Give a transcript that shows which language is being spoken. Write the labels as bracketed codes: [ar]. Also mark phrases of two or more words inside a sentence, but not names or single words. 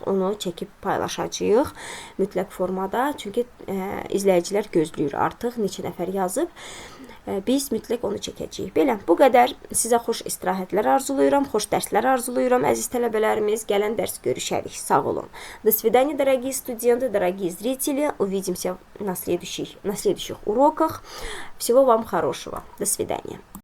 [az] Onu çəkib paylaşacağıq mütləq formada. Çünki izləyicilər gözləyir artıq neçə nəfər yazıb. Biz mütləq onu çəkəcəyik. Belə, bu qədər. Sizə xoş istirahətlər arzulayıram, xoş dərslər arzulayıram, əziz tələbələrimiz. Gələn dərs görüşərik. Sağ olun. [ru] До свидания, дорогие студенты, дорогие зрители. Увидимся на следующих уроках. Всего вам хорошего. До свидания.